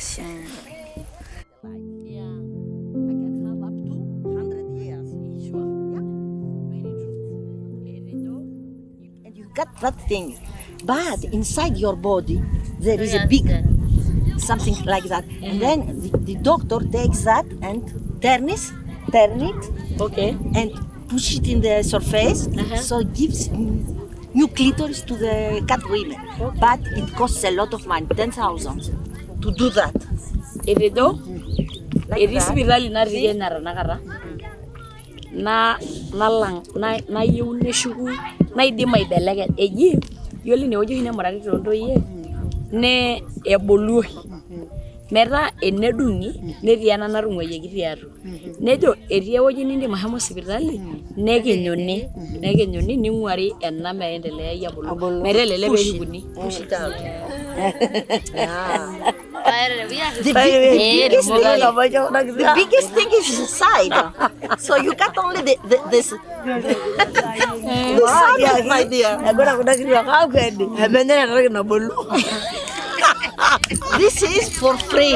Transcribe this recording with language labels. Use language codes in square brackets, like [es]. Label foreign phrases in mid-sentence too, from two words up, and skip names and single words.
[en] Got that thing, but inside your body there is a big something like that, and then the doctor takes that and turn it, and push it in the surface, so it gives new clitoris to the cat women. But it costs a lot of money, 10,000 to do that. [mas] Na yiu neshuku naidim aibelekeny eji yiolo inewueji oshi nemurati toontoyie ne ebolu metaa enedung'i netii ena natung'uayioki tiatua nejo etii ewueji nindim ashomo sipitali nekinyuni ning'uari ena meendelea abulu metelele peekuni. [en] The biggest thing is inside. So you got only this side, my dear. This is for free.